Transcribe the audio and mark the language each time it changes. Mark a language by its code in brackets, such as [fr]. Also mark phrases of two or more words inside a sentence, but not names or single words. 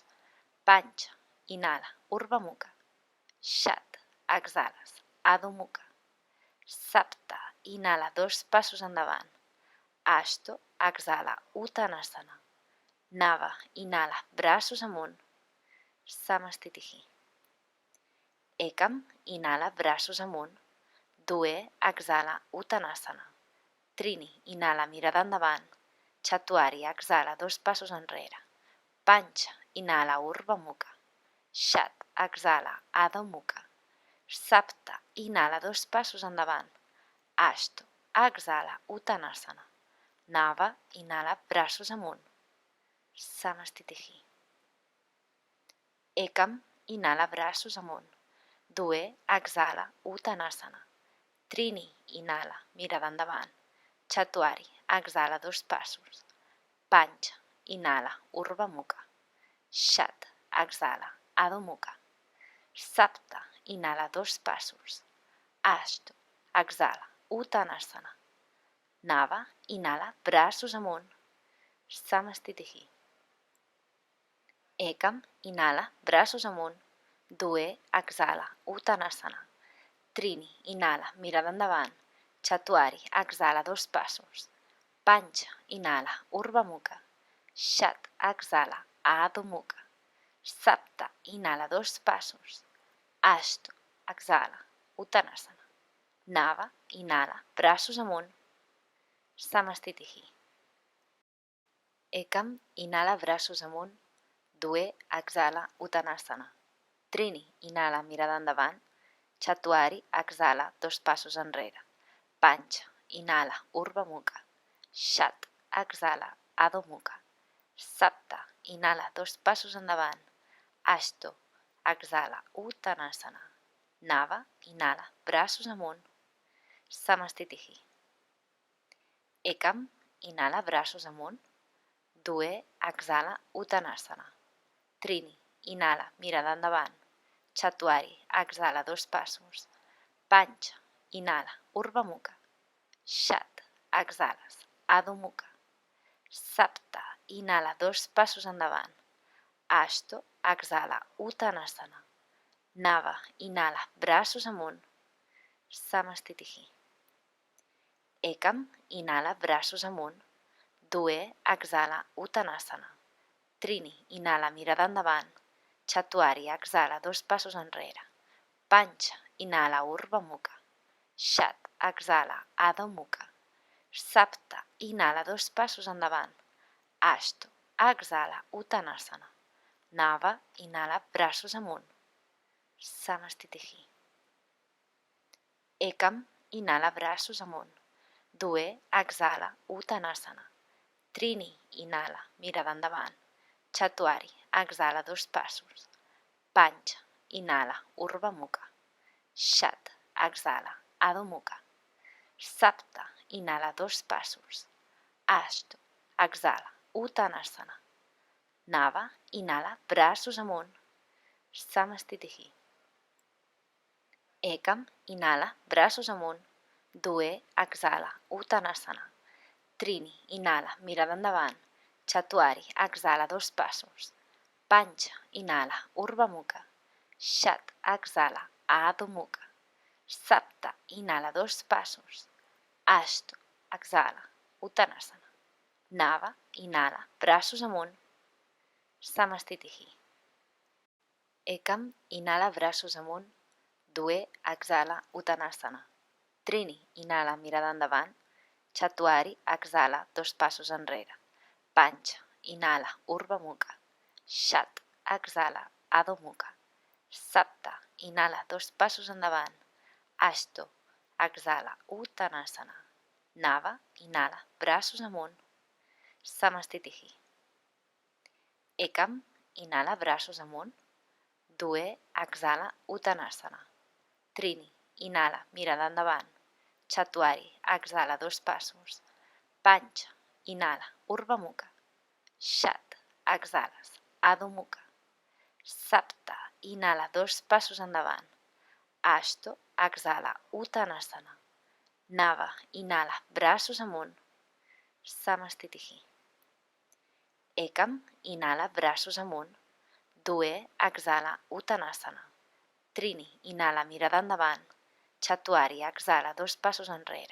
[ca] Pancha, inhala, Urdhva Mukha. Shat, exhales, Adho Mukha. Sapta, inhala 2 passos endavant. Ashto, exhala, Uttanasana. Nava, inhala, braços amunt. Samastitihi. Ekam, inhala, braços amunt. Due, exhala, Uttanasana. Trini, inhala, mirada endavant. Chaturya, exhala, 2 passos enrere. Pancha, inhala, Urdhva Mukha. Shat, exhala, Adho Mukha. Sapta, inhala, 2 passos endavant. Ashto, exhala, Uttanasana. Nava, inhala, braços amunt. Samastitihi. Ekam, inhala, braços amunt. Due, exhala, Uttanasana. Trini, inhala, mirada endavant. Chaturya, exhala, 2 passos. Pancha, inhala, Urdhva Mukha. Shat, exhala, Adho Mukha. Sapta, inhala, 2 passos. Ashto, exhala, Uttanasana. Nava, inhala, braços amunt. Samastitihi. Ekam, inhala, braços amunt. Due, exhala, Uttanasana. Trini, inhala, mirada endavant. Chaturya, exhala, 2 passos. Pancha, inhala, Urdhva Mukha. Shat, exhala, Adho Mukha. Sapta, inhala, 2 passos. Ashto, exhala, Uttanasana. Nava, inhala, braços amunt. Samastitihi. Ekam, inhala, braços amunt. Due, exhala, Uttanasana. Trini, inhala, mirada endavant. Chaturya, exhala, 2 passos enrere. Pancha, inhala, Urdhva Mukha. Shat, exhala, Adho Mukha. Sapta, inhala, 2 passos endavant. Ashto, exhala, Uttanasana. Nava, inhala, braços amunt. Samastitihi. Ekam, inhala, braços amunt. Due, exhala, Uttanasana. Trini, inhala, mirada endavant. Chaturya, exhala, 2 passos. Pancha, inhala, Urdhva Mukha. Shat, exhalas, Adho Mukha. Sapta, inhala, 2 passos endavant. Ashto, exhala, Uttanasana. Nava, inhala, braços amunt. Samastitihi. Ekam, inhala, braços amunt. Due, exhala, Uttanasana. Trini, inhala, mirada endavant. Chaturya, exhala, 2 passos enrere. Pancha, inhala, Urdhva Mukha. Shat, exhala, Adho Mukha. Sapta, inhala, 2 passos endavant. Ashto, exhala, Uttanasana. Nava, inhala, braços amunt. Samastitihi. Ekam, inhala, braços amunt. Due, exhala, Uttanasana. Trini, inhala, mirada endavant. Chaturya, exhala, 2 passos. Pancha, inhala, Urdhva Mukha. Shat, exhala, Adho Mukha. Sapta, inhala, 2 passos. Ashto, exhala, Uttanasana. Nava, inhala, braços amunt. Samastitihi. Ekam, inhala, braços amunt. Due, exhala, Uttanasana. Trini, inhala, mirada endavant. Chaturya, exhala, 2 passos. Pancha, inhala, Urdhva Mukha. Shat, exhala, Adho Mukha. Sapta, inhala, 2 passos. Ashto, exhala, Uttanasana. Nava, inhala, braços amunt. Samastitihi. Ekam, inhala, braços amunt. Due, exhala, Uttanasana. Trini, inhala, mirada endavant. Chaturya, exhala, 2 passos enrere. Pancha, inhala, Urdhva Mukha. Shat, exhala, Adho Mukha. Sapta, inhala, 2 passos endavant. Ashto, exhala, Uttanasana. Nava, inhala, braços amunt. Samastitihi. Ekam, inhala, braços amunt. Due, exhala, Uttanasana. Trini, inhala, mirada endavant. Chaturya, exhala, 2 passos. Pancha, inhala, Urdhva Mukha. Shat, exhalas, Adho Mukha. Sapta, inhala, 2 passos endavant. Ashto, exhala, Uttanasana. Nava, inhala, braços amunt. Samastitihi. Ekam, inhala, braços amunt. Due, exhala, Uttanasana. Trini, inhala, mirada endavant. Chaturya, exhala, 2 passos enrere.